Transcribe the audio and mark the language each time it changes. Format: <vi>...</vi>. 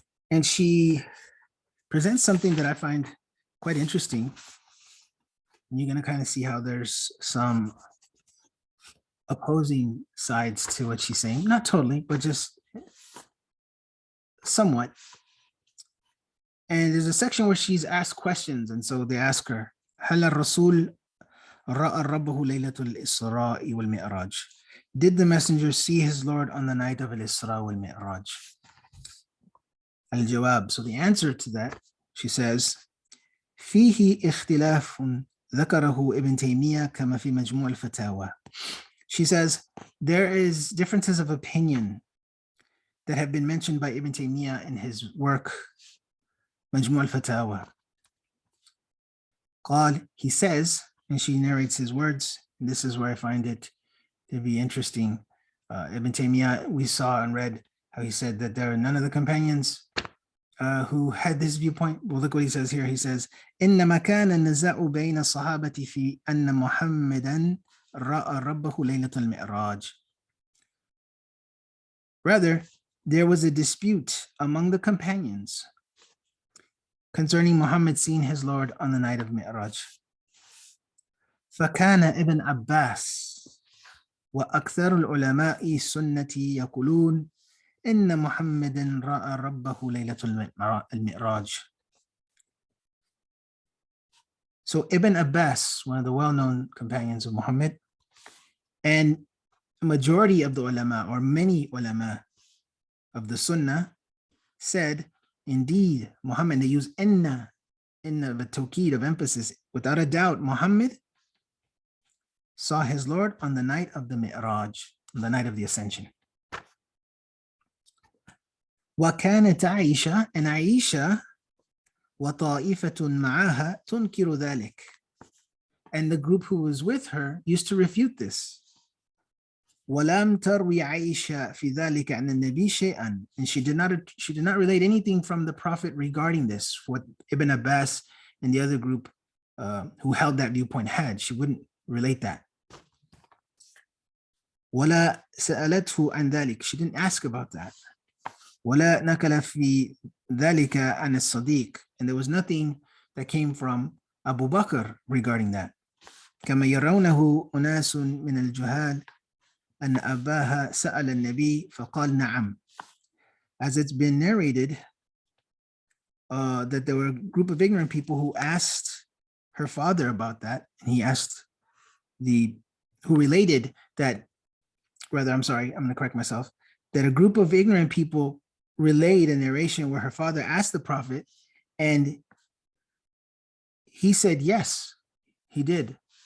<en>And she presents something that I find quite interesting. And you're going to kind of see how there's some opposing sides to what she's saying. Not totally, but just somewhat. And there's a section where she's asked questions. And so they ask her,</en> <ar>هل الرسول رأى ربه ليلة الإسراء والمعراج?</ar> <en>Did the messenger see his Lord on the night of Al-Isra wal-Mi'raj?</en> <ar>Al-Jawab.</ar> <en>So the answer to that, she says,</en> <ar>فيه اختلاف ذكره ابن تيمية كما في مجموع الفتاوى.</ar> <en>She says, there is differences of opinion that have been mentioned by Ibn Taymiyyah in his work, Majmu' al-Fatawa.</en> <ar>قال,</ar> <en>he says, and she narrates his words, and this is where I find it to be interesting. Ibn Taymiyyah, we saw and read how he said that there are none of the companions who had this viewpoint. Well, look what he says here. He says,</en> <ar>إنما كان النزاع بين الصحابة في أن محمدا رأى ربه ليلة المعراج.</ar> <en>Rather, there was a dispute among the companions concerning Muhammad seeing his Lord on the night of Mi'raj.</en> <ar>فكان ابن عباس وأكثر العلماء السنة يقولون إن محمد رأى ربه ليلة المعراج.</ar> <en>So Ibn Abbas, one of the well-known companions of Muhammad, and a majority of the ulama, or many ulama of the Sunnah, said, indeed, Muhammad, they use inna the tawqid of emphasis, without a doubt, Muhammad saw his Lord on the night of the Mi'raj, on the night of the Ascension.</en> <ar>وَكَانَتْ عَائِشَةَ,</ar> <en>and Aisha</en> <ar>وطائفة معها تنكر ذلك.</ar> <en>And the group who was with her used to refute this.</en> <ar>ولم تروي عائشة في ذلك عن النبي شيئا.</ar> <en>And she did not relate anything from the Prophet regarding this, what Ibn Abbas and the other group who held that viewpoint had. She wouldn't relate that.</en> <ar>ولا سألته عن ذلك.</ar> <en>She didn't ask about that.</en> <ar>ولا نكل في ذلك عن الصديق.</ar> <en>And there was nothing that came from Abu Bakr regarding that.</en> <ar>كما يرونه أناس من الجهال أن أباها سأل النبي فقال نعم.</ar> <en>As it's been narrated that there were a group of ignorant people who asked her father about that, and he asked who related that, rather, I'm sorry, I'm going to correct myself, that a group of ignorant people relayed a narration where her father asked the Prophet, and he said yes, he did.</en>